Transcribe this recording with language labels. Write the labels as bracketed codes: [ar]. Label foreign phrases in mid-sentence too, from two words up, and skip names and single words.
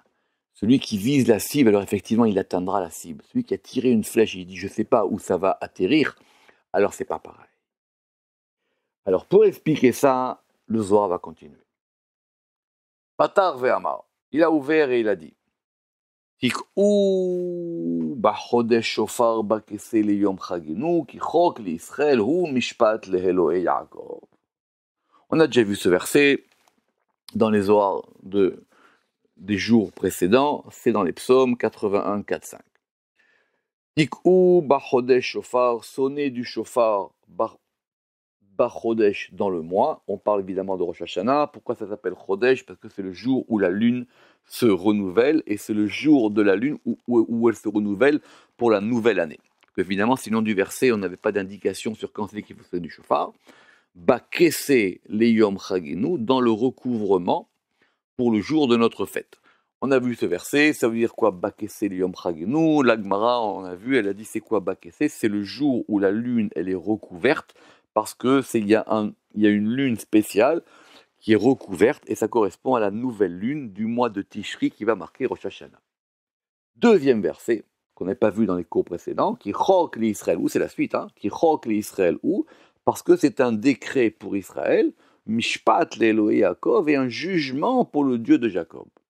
[fr] Celui qui vise la cible, alors effectivement il atteindra la cible. Celui qui a tiré une flèche et il dit je sais pas où ça va atterrir, alors c'est pas pareil. Alors pour expliquer ça, le Zohar va continuer. [he] פתח ואמר, [fr] il a ouvert et il a dit [he] תקעו בחודש שופר בכסה ליום חגנו כי חק לישראל הוא משפט לאלהי יעקב. [fr] On a déjà vu ce verset dans les Zohar des jours précédents, c'est dans les psaumes 81, 4, 5. [he] תקעו בחודש שופר, [fr] sonner du shofar b'chodesh dans le mois. On parle évidemment de Rosh Hashanah. Pourquoi ça s'appelle chodesh? Parce que c'est le jour où la lune se renouvelle et c'est le jour de la lune où elle se renouvelle pour la nouvelle année. Évidemment, sinon du verset, on n'avait pas d'indication sur quand c'est qu'il faut sonner du shofar. [he] בכסה ליום חגנו, [fr] dans le recouvrement pour le jour de notre fête. On a vu ce verset, ça veut dire quoi [he] בכסה ליום חגנו? [fr] La Gemara, on a vu, elle a dit c'est quoi Bakese? C'est le jour où la lune elle est recouverte parce que il y a une lune spéciale qui est recouverte et ça correspond à la nouvelle lune du mois de Tishri qui va marquer Rosh Hashanah. Deuxième verset qu'on n'avait pas vu dans les cours précédents, [he] כי חק לישראל הוא [fr] c'est la suite, [he] כי חק לישראל הוא [fr] parce que c'est un décret pour Israël, [he] משפט לאלהי יעקב [fr] et un jugement pour le Dieu de Jacob.